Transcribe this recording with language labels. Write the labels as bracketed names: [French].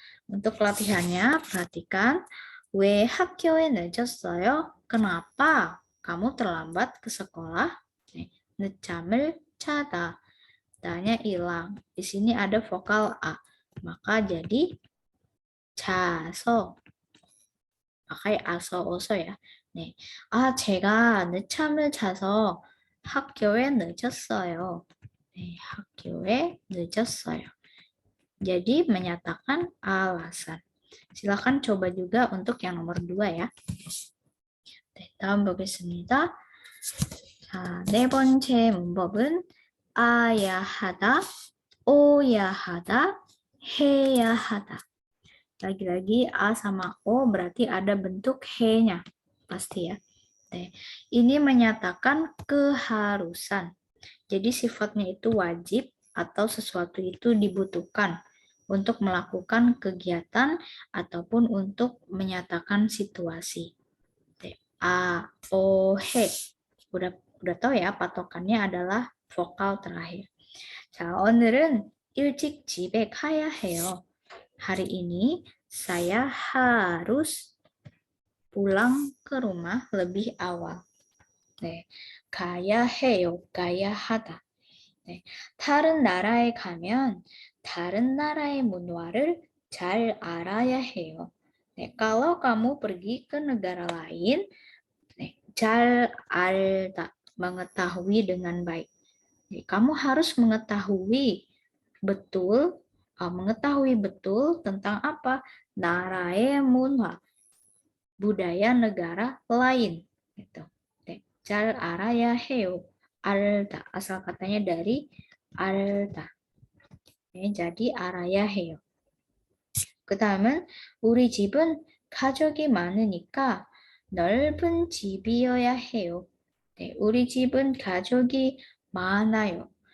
[Indonesian] Untuk latihannya perhatikan [Korean] 왜 학교에 늦었어요? [Indonesian] Kenapa kamu terlambat ke sekolah? [Korean] 늦잠을 자다. [Indonesian] Tanya hilang. Di sini ada vokal A. Maka jadi 자서. pakai aso oso ya. 네. [Korean] 제가 늦잠을 자서 학교에 늦었어요. 네, 학교에 늦었어요. [Indonesian] Jadi menyatakan alasan. Silakan coba juga untuk yang nomor 2 ya. [Korean] 다음 보겠습니다. 자, 네 번째 문법은 아야 하다, 오야 하다, 해야 하다. [Indonesian] Lagi-lagi A sama O berarti ada bentuk he-nya. Pasti ya. Ini menyatakan keharusan. Jadi sifatnya itu wajib atau sesuatu itu dibutuhkan untuk melakukan kegiatan ataupun untuk menyatakan situasi. A, O, he. Udah tahu ya patokannya adalah vokal terakhir. [Korean] 자, 오늘은 일찍 집에 가야 해요. [Indonesian] Hari ini saya harus pulang ke rumah lebih awal. [Korean] 네, 가야 해요. 가야 하다. 네, 다른 나라에 가면 다른 나라의 문화를 잘 알아야 해요. [Indonesian] 네, kalau kamu pergi ke negara lain, [Korean] 잘 알다, [Indonesian] mengetahui dengan baik. Jadi, kamu harus mengetahui betul tentang apa? [Korean] Narae munwa, [Indonesian] budaya negara lain. Gitu. [Korean] 잘 알아야 해요. [Indonesian] 알다, asal katanya dari 알다. [Korean] jadi 알아야 해요. 그 다음은 우리 집은 가족이 많으니까 넓은 집이어야 해요. 우리 집은 가족이 많아요.